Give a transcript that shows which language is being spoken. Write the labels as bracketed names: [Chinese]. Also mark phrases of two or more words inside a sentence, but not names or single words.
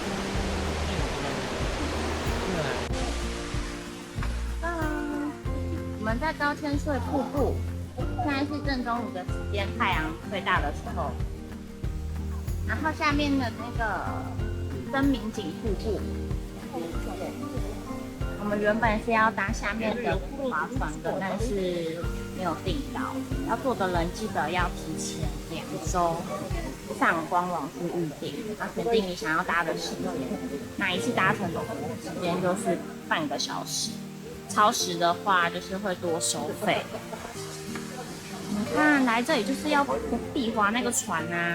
[Chinese] 我们在高千穗瀑布，现在是正中午的时间，太陽最大的時候。然後下面的那個真名景瀑布，我們原本是要搭下面的划船的，但是沒有訂到。要坐的人記得要提前2周上官網去預訂，然後選定你想要搭的時間。那一次搭乘的時間就是半個小時，超時的話就是會多收費。你看來這裡就是要避划那個船啊。